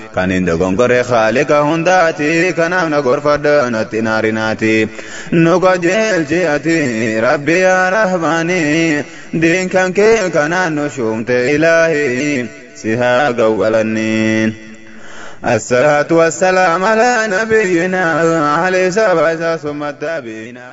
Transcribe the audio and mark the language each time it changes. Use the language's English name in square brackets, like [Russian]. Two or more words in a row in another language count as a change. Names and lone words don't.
[Oromo] Kan hin dogongorre Haaliqa hundaati, kanaaf na gorfadhu natti naarinaati. Nu qajeelchi ati, Rabbi yaa Rahmaani, diin kan kee kanaan nu shuumte Ilaahi, si haa gawwalanni. [Arabic] الصلاة والسلام على نبينا عليه الصلاة والسلام ثم التابعين.